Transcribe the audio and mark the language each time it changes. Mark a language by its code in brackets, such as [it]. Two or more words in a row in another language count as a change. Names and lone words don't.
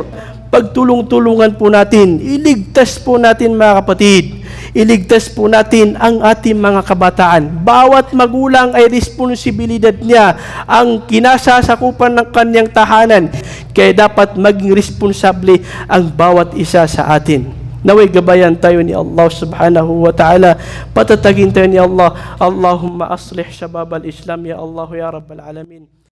[tl] Pagtulong-tulungan po natin, iligtas po natin, mga kapatid. Iligtas po natin ang ating mga kabataan. Bawat magulang ay responsibilidad niya ang kinasasakupan ng kanyang tahanan. Kaya dapat maging responsable ang bawat isa sa atin. Naway gabayan tayo ni [ar] الله سبحانه وتعالى. [tl] Patatagin tayo ni Allah. [ar] اللهم أصلح شباب الإسلام يا الله يا رب العالمين.